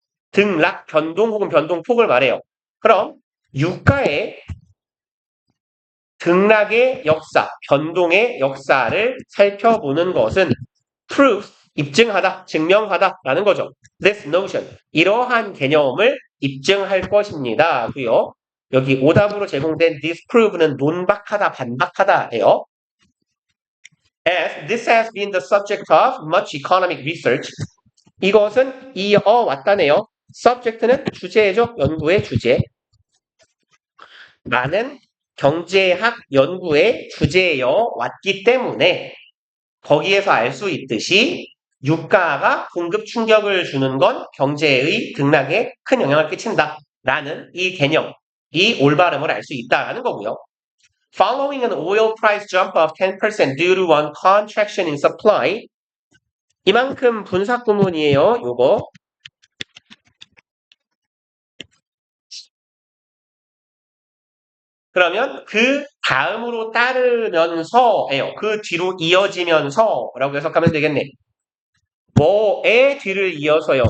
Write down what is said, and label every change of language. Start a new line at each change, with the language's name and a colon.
Korean: 등락, 변동 혹은 변동폭을 말해요. 그럼 유가의 등락의 역사, 변동의 역사를 살펴보는 것은 prove, 입증하다, 증명하다라는 거죠. This notion, 이러한 개념을 입증할 것입니다. 고요. 여기 오답으로 제공된 disprove는 논박하다, 반박하다예요.
English: As this has been the subject of much economic research.
Korean: 이것은 이어왔다네요. subject는 주제죠. 연구의 주제. 많은 경제학 연구의 주제여 왔기 때문에 거기에서 알 수 있듯이 유가가 공급 충격을 주는 건 경제의 등락에 큰 영향을 끼친다. 라는 이 개념, 이 올바름을 알 수 있다는 거고요.
English: Following an oil price jump of 10% due to one contraction in supply.
Korean: 이만큼 분사 구문이에요. 요거. 그러면 그 다음으로 따르면서예요. 그 뒤로 이어지면서라고 해석하면 되겠네. 뭐의 뒤를 이어서요.